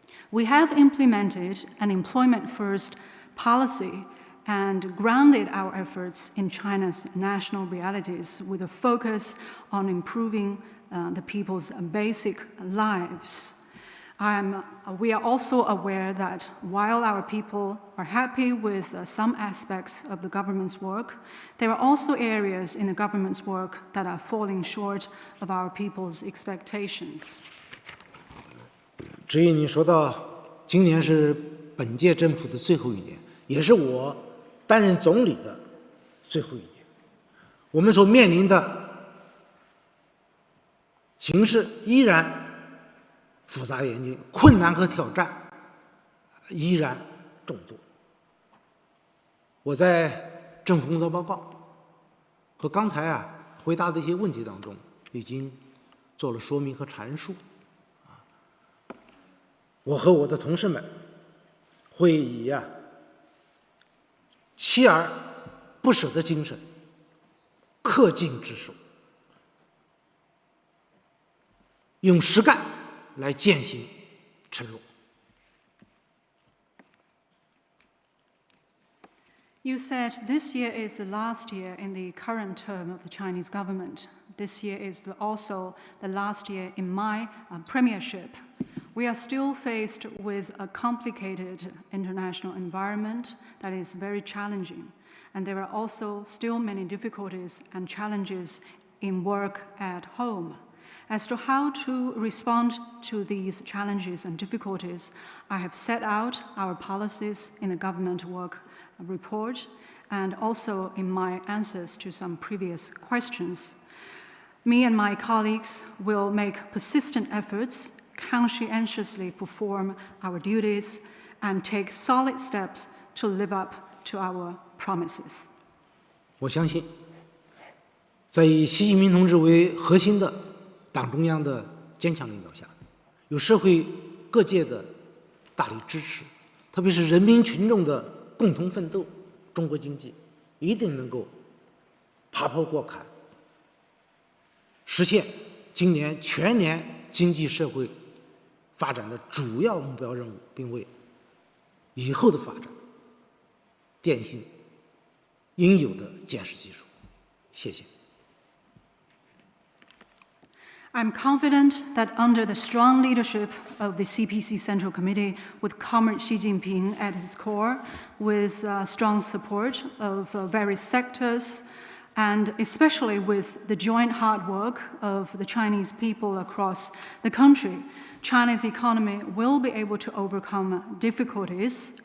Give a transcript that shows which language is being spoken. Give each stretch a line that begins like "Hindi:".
English: We have implemented an employment-first policy and grounded our efforts in China's national realities with a focus on improving the people's basic lives. We are also aware that while our people are happy with some aspects of the government's work, there are also areas in the government's work that are falling short of our people's expectations.
Chinese: 至于你说到今年是本届政府的最后一年，也是我担任总理的最后一年，我们所面临的形势依然复杂严峻，困难和挑战依然众多。我在政府工作报告和刚才回答的一些问题当中，已经做了说明和阐述。我和我的同事们会以锲而不舍的精神，恪尽职守，用实干来践行承诺。
English: You said this year is the last year in the current term of the Chinese government. This year is also the last year in my premiership. We are still faced with a complicated international environment that is very challenging, and there are also still many difficulties and challenges in work at home. As to how to respond to these challenges and difficulties, I have set out our policies in the government work report and also in my answers to some previous questions. Me and my colleagues will make persistent efforts, conscientiously perform our duties, and take solid steps to live up to our promises.
Chinese: 我相信，在以习近平同志为核心的党中央的坚强领导下，有社会各界的大力支持，特别是人民群众的共同奋斗，中国经济一定能够爬坡过坎，实现今年全年经济社会发展的主要目标任务，并为以后的发展奠定应有的建设基础。谢谢。
English: I'm confident that under the strong leadership of the CPC Central Committee, with Comrade Xi Jinping at its core, with strong support of various sectors, and especially with the joint hard work of the Chinese people across the country, China's economy will be able to overcome difficulties.